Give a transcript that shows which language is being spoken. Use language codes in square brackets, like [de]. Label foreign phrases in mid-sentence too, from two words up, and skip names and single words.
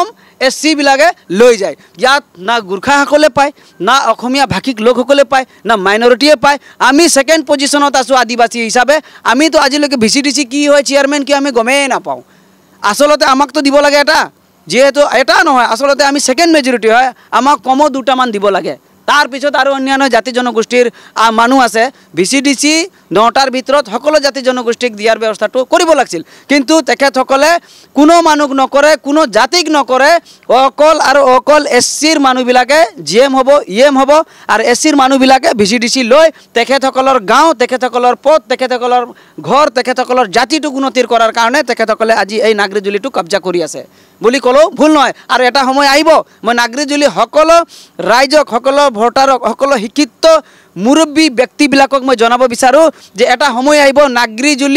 [as] SC বিলাকে লৈ যায় ইয়াত না গোৰ্খাসকলে পায় না অসমীয়া ভাষিক লোকসকলে পায় না মাইনৰিটিয়ে পায় আমি সেকেন্ড পজিশ্যনত আছোঁ আদিবাসী হিচাপে আমিতো আজিলৈকে VCDC কি হয় চেয়াৰমেন কি আমি গমেই নাপাওঁ আচলতে আমাকতো দিব লাগে এটা যেহেতু এটা নহয় আচলতে আমি সেকেন্ড মেজৰিটি হয় আমাক কমো 2টামান দিব লাগে তাৰ পিছত আৰু অন্যান্য জাতি জনগোষ্ঠীৰ মানুহ আছে VCDC 9টাৰ ভিতৰত সকলো জাতি জনগোষ্ঠীক দিয়াৰ ব্যৱস্থাটো কৰিব লাগছিল কিন্তু তেখেতসকলে কোনো মানুহ নকৰে কোনো জাতিক নকৰে অকল SCৰ মানুহবিলাকে GM হ'ব EM হ'ব আৰু SCৰ মানুহবিলাকে VCDC লৈ তেখেতসকলৰ গাঁও তেখেতসকলৰ পথ তেখেতসকলৰ ঘৰ তেখেতসকলৰ জাতিটো উন্নতিৰ কৰাৰ কাৰণে তেখেতসকলে আজি এই নাগৰিজুলিটো কব্জা কৰি আছে বুলি ক'লেও ভুল নহয় আৰু এটা সময় আহিব মই নাগৰিজুলি সকলো ৰাইজক সকলো ভোটাৰক সকলো শিক্ষিত মুৰব্বী ব্যক্তিবিলাকক মই জনাব বিচাৰোঁ যে এটা সময় আহিব নাগৰিজুলি